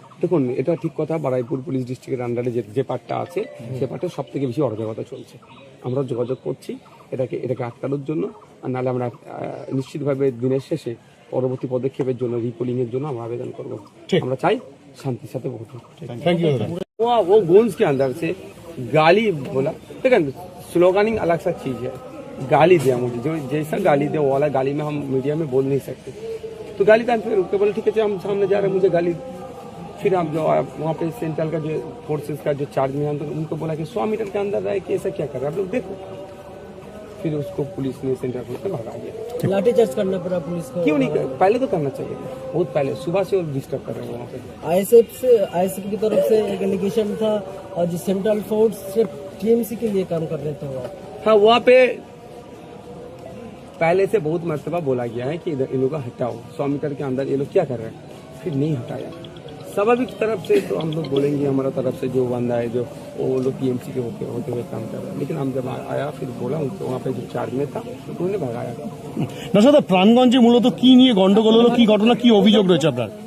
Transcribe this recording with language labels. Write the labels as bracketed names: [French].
[Bangla] দেখুন, এটা ঠিক কথা। বারাইপুর পুলিশ ডিস্ট্রিক্টের আন্ডারে যে পার্টটা আছে, সে পার্টে সব থেকে বেশি অরাজকতা চলছে। আমরা যোগাযোগ করছি এটাকে আটকানোর জন্য, আর নাহলে আমরা নিশ্চিতভাবে দিনের শেষে পরবর্তী পদক্ষেপের জন্য, রিপোলিং এর জন্য আমরা আবেদন করবো। আমরা চাই শান্তির সাথে ভোট হোক। [English] Thank you. [Hindi] वो गोंस के अंदर से गाली बोला, देखा स्लोगनिंग अलग सा चीज है। गाली दिया मुझे, जो जैसा गाली दिया वो वाला गाली में हम मीडिया में बोल नहीं सकते, तो गाली था। फिर उसके बोले ठीक है, हम सामने जा रहे हैं, मुझे गाली। फिर हम जो वहाँ पे सेंट्रल का जो फोर्सेस का जो चार्ज में, उनको बोला कि 100 मीटर के अंदर रहे कि ऐसा क्या कर रहे हैं आप लोग, देखो। फिर उसको पुलिस ने सेंट्रल पुलिस ने भगा दिया। लाठीचार्ज करना पड़ा पुलिस को? क्यों नहीं, पहले तो करना चाहिए था, बहुत पहले, सुबह से वो डिस्टर्ब कर रहे हैं वहाँ पे। आईएसएफ की तरफ से एक एलिगेशन था, और जो सेंट्रल फोर्स सिर्फ टीएमसी के लिए काम कर रहे थे वहाँ। हाँ, वहाँ पे पहले से बहुत मर्तबा बोला गया है कि इधर इन लोगों का हटाओ, 100 मीटर के अंदर ये लोग क्या कर रहे हैं, फिर नहीं हटाया। स्वाभाविक तरफ से तो हम लोग बोलेंगे, हमारा तरफ से जो बंदा है, जो वो लोग टीएमसी के होते हुए काम कर रहे हैं, लेकिन हम जब आया फिर बोला उनको, वहाँ पे जो चार्ज में था उन्होंने भगाया। [Bangla] না সাদা, প্রাণগঞ্জে মূলত কি নিয়ে গন্ডগোল হলো, কি ঘটনা, কি অভিযোগ রয়েছে আপনার?